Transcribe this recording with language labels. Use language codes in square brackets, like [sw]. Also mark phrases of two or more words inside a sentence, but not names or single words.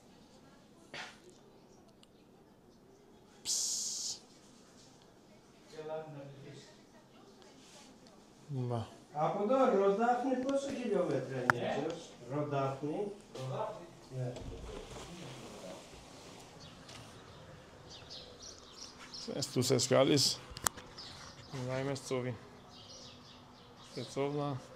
[el] Μα. Από εδώ, Ροδάφνη, πόσο χιλιόμετρα είναι έτσι, Ροδάφνη. Ναι. [hy] Սենց դուս ես գալիս, նայում ես ծովին, դե ծովն է,